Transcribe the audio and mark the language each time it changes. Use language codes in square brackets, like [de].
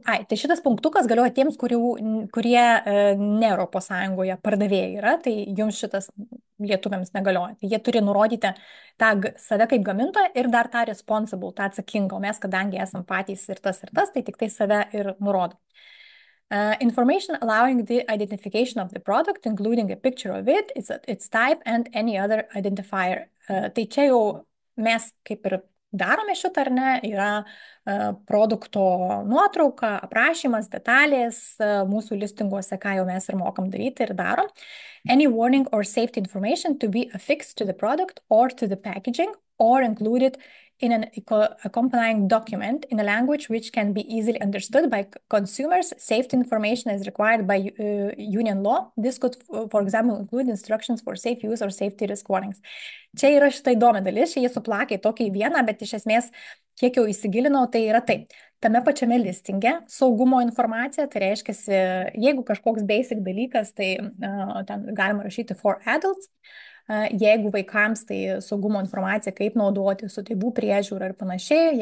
[lt] Tai šitas punktukas galioja tiems, kurie ne Europos Sąjungoje pardavėjai yra, tai jums šitas lietuviams negalioja. Tai jie turi nurodyti tą save kaip gamintoją ir dar tą responsible, tą atsakingą. O mes, kadangi esam patys ir tas, tai tik tai save ir nurodo. [en] Information allowing the identification of the product, including a picture of it, its type and any other identifier. [lt] Tai čia jau mes kaip ir darome šitą, ar ne, yra produkto nuotrauka, aprašymas, detalės mūsų listinguose, ką jau mes ir mokam daryti ir darom. [en] Any warning or safety information to be affixed to the product or to the packaging or included in an accompanying document in a language which can be easily understood by consumers. Safety information is required by union law. This could, for example, include instructions for safe use or safety risk warnings. [lt] Čia yra šitą įdomi dalis, čia jie suplakė tokį vieną, bet iš esmės, kiek jau įsigilinau, tai yra taip. Tame pačiame listinge saugumo informacija, tai reiškia, jeigu kažkoks basic dalykas, tai ten galima rašyti [en] for adults. [lt] Jeigu vaikams, tai saugumo informacija, kaip naudoti su tėvų priežiūra ir panašiai.